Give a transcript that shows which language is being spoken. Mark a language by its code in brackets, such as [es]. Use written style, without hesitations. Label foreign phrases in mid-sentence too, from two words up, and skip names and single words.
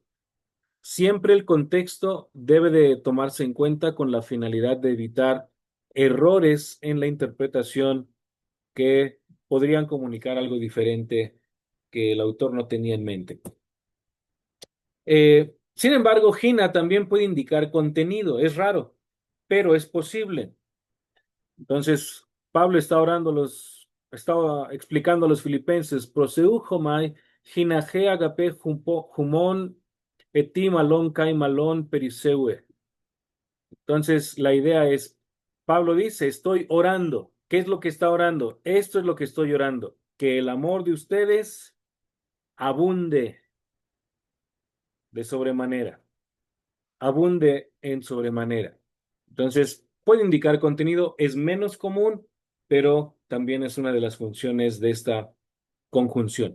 [es] Siempre el contexto debe de tomarse en cuenta con la finalidad de evitar errores en la interpretación que podrían comunicar algo diferente que el autor no tenía en mente. Sin embargo, Gina también puede indicar contenido, es raro, pero es posible. Entonces, Pablo estaba explicando a los filipenses, [el] προσεύχομαι, ἵνα ἡ ἀγάπη ὑμῶν ἔτι μᾶλλον καὶ μᾶλλον περισσεύῃ. [es] Entonces, la idea es, Pablo dice, estoy orando. ¿Qué es lo que está orando? Esto es lo que estoy orando, que el amor de ustedes abunde de sobremanera, abunde en sobremanera. Entonces, puede indicar contenido, es menos común, pero también es una de las funciones de esta conjunción.